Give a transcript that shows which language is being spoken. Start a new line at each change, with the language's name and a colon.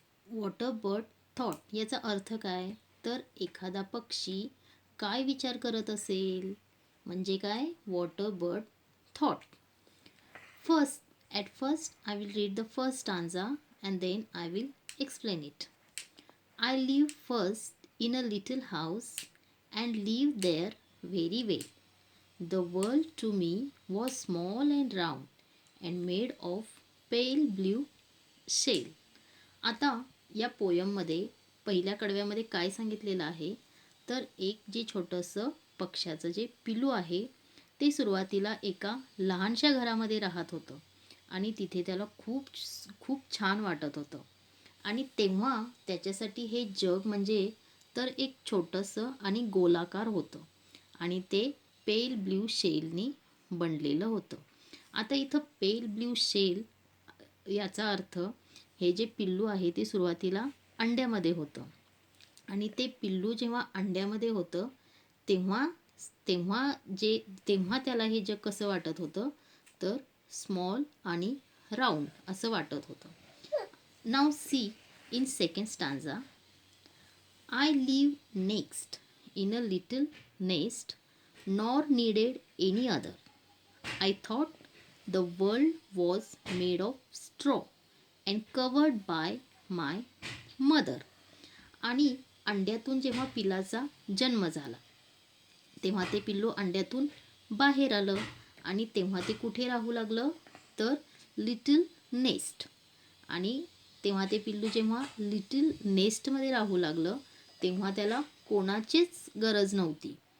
English: Water bird thought
Marathi: याचा अर्थ काय? तर एखादा पक्षी काय विचार करत असेल? म्हणजे काय?
English: Water bird thought. At first, I will read the first stanza and then I will explain it. I live first in a little house and lived there very well. The world to me was small and round and made of pale blue shell.
Marathi: आता या पोयममध्ये पहिल्या कडव्यामध्ये काय सांगितलेलं आहे तर एक जे छोटंसं पक्ष्याचं जे पिलू आहे ते सुरुवातीला एका लहानशा घरामध्ये राहत होतं आणि तिथे त्याला खूप खूप छान वाटत होतं आणि तेव्हा त्याच्यासाठी हे जग म्हणजे तर एक छोटंसं आणि गोलाकार होतं आणि ते पेल ब्ल्यू शेलनी बनलेलं होतं. आता इथं पेल ब्ल्यू शेल याचा अर्थ हे जे पिल्लू आहे ते सुरुवातीला अंड्यामध्ये होतं आणि ते पिल्लू जेव्हा अंड्यामध्ये होतं तेव्हा तेव्हा जे तेव्हा त्याला हे जग कसं वाटत होतं तर स्मॉल आणि राऊंड असं वाटत होतं.
English: Now see in second stanza. I live next in a little nest, nor needed any other. I thought the world was made of straw and covered by my mother.
Marathi: आणि अंड्यातून जेव्हा पिलाचा जन्म झाला तेव्हा ते पिल्लू अंड्यातून बाहेर आलं आणि तेव्हा ते कुठे राहू लागलं तर लिटिल नेस्ट. आणि तेव्हा ते पिल्लू जेव्हा लिटिल नेस्टमध्ये राहू लागलं तेव्हा त्याला कोणाचीच गरज नव्हती.